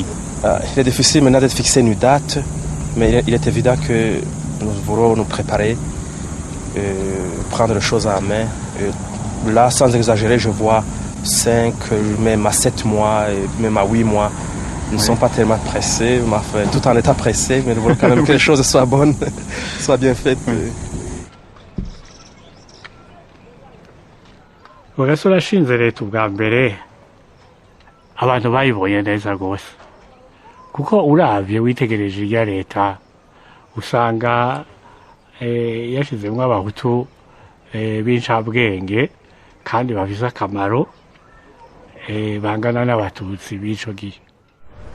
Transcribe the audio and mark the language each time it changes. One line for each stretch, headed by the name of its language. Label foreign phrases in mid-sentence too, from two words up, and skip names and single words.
French: Il est difficile maintenant de fixer une date, mais il est évident que nous voulons nous préparer, prendre les choses en main. Là, sans exagérer, je vois 5, même à 7 mois, et même à 8 mois. Nous ne sommes pas tellement pressés, tout en étant pressés, mais nous voulons quand même que les choses soient bonnes, soient bien faites.
Rundi: Rwagasore ashinze leta ubwa mbere abantu bayibonye neza rwose, kuko uravye witegereje irya leta usanga yashizemwo abahutu b'incabwenge kandi bafise akamaro bangana n'abatutsi b'ico gihe.